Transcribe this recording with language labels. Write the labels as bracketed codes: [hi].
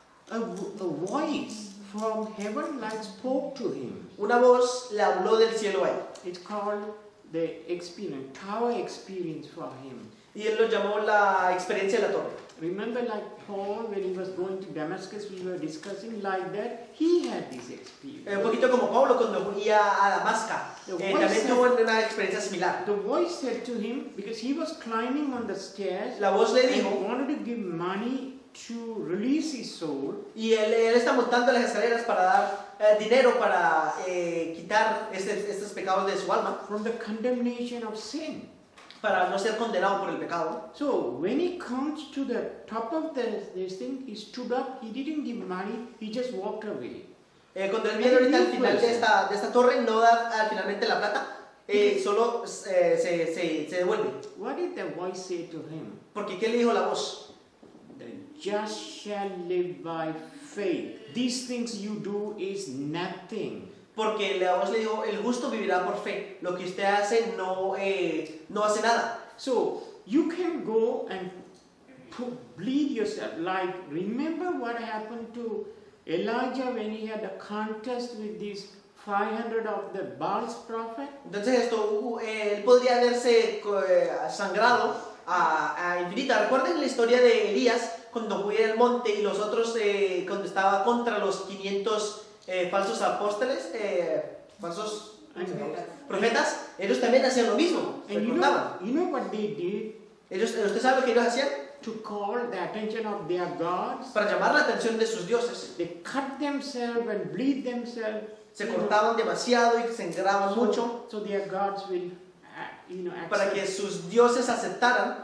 [en] a voice from heaven like spoke to him. [es] una voz le habló del cielo a él. [en] It's called the experience, tower experience for him. [es] Y él lo llamó la experiencia de la torre. [en] Remember, like Paul, when he was going to Damascus, we were discussing like that. He had this experience. [es] Un poquito como Pablo cuando iba a Damasco. También tuvo una experiencia similar. [en] The voice said to him, because he was climbing on the stairs, [es] La voz le [en] and [es] dijo, [en] wanted to give money to release his soul. [es] y él está montando las escaleras para dar dinero para quitar estos pecados de su alma, [en] From the condemnation of sin. [es] para no ser condenado por el pecado. [en] So when he comes to the top of this thing, he stood up, he didn't give money, he just walked away. [es] Cuando él viene ahorita al final de esta torre, no da finalmente la plata, solo se devuelve. [en] What did the voice say to him? [es] Porque ¿qué le dijo la voz? [en] The just shall live by faith. These things you do is nothing. [es] Porque la voz le dijo, el justo vivirá por fe. Lo que usted hace no hace nada. [en] So you can go and bleed yourself. Like, remember what happened to Elijah when he had a contest with these 500 of the Baal's prophet? [es] Entonces él podría haberse sangrado a infinita. ¿Recuerden la historia de Elías cuando fue al monte y los otros cuando estaba contra los 500 falsos apóstoles, falsos profetas? Ellos también hacían lo mismo, se [en] And you [es] cortaban. [en] know what they did? [es] ¿Usted sabe lo que ellos hacían? [en] To call the attention of their gods. [es] Para llamar la atención de sus dioses. [en] They cut themselves and bleed themselves. [es] Se cortaban demasiado y se sangraban mucho. [en] So their gods will, [es] para que sus dioses aceptaran